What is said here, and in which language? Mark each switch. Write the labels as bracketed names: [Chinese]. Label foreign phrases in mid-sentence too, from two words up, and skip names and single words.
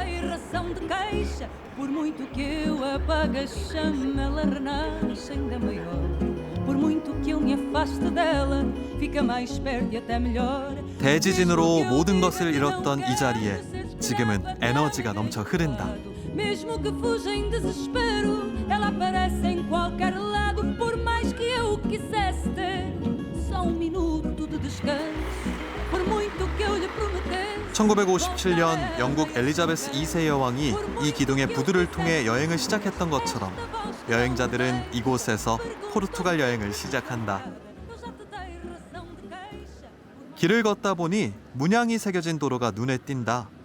[Korean] 대지진으로 모든 것을 잃었던 이 자리에 지금은 에너지가 넘쳐 흐른다. [Portuguese] Mesmo que fuja em desespero, ela aparece em qualquer lado, por mais que eu quisesse ter só minuto de descanso, por muito que eu lhe prometesse. [Korean] 1957년 영국 엘리자베스 2세 여왕이 이 기둥의 부두를 통해 여행을 시작했던 것처럼 여행자들은 이곳에서 포르투갈 여행을 시작한다. 길을 걷다 보니 문양이 새겨진 도로가 눈에 띈다.